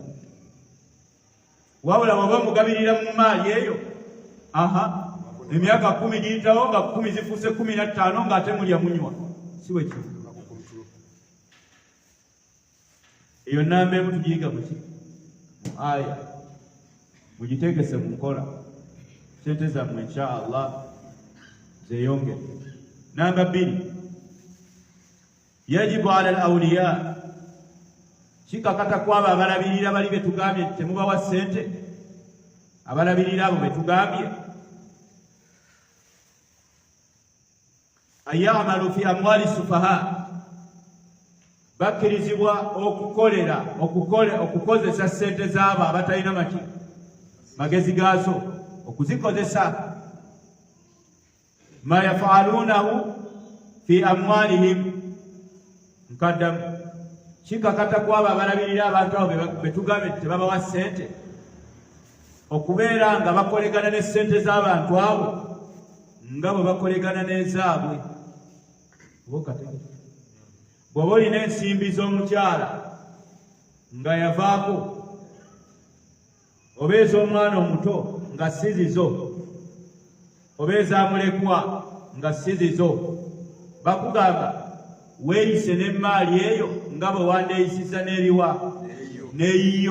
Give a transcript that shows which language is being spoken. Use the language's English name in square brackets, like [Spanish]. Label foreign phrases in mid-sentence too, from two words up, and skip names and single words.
[Ganda] Wabula bw'oba mugabirira mu maali eyo, emyaka 10 giyitawo nga 10 zifuuse 15 ng'ate mulya munywa, si bwe kiri. Eyo nnamba emu tugiyiga mu aya, mugiteekese mu nkola. Sente zammwe [Arabic] إن شاء الله [Ganda] zeeyongere. [Arabic] Namba 2, يجب على الأولياء, [Ganda] kikakata kwabo abalabirira bali betugambye temubawa ssente, abalabirira abo betugambye, [Arabic] أيعملوا في أموال سفهاء, [Ganda] bakirizibwa okukozesa sente z'abo abatalina magezi gaazo, okuzikozesa [Arabic] ما يفعلونه في أموالهم. [Ganda] Nkaddamu, kikakata kwabo abalabirira abantu abo betugambye tebabawa sente, okubeera nga bakolegana ne sente z'abantu abo nga bwe bakolegana n'ezaabwe. Bw'oba olina ensimbi z'omukyala nga yavaako, oba ez'omwana omuto nga si zizo, oba ezamulekwa nga si zizo, bakugamba weeyise n'emmaali eyo nga bwe wandeeyisiza n'eriwa n'eyiyo.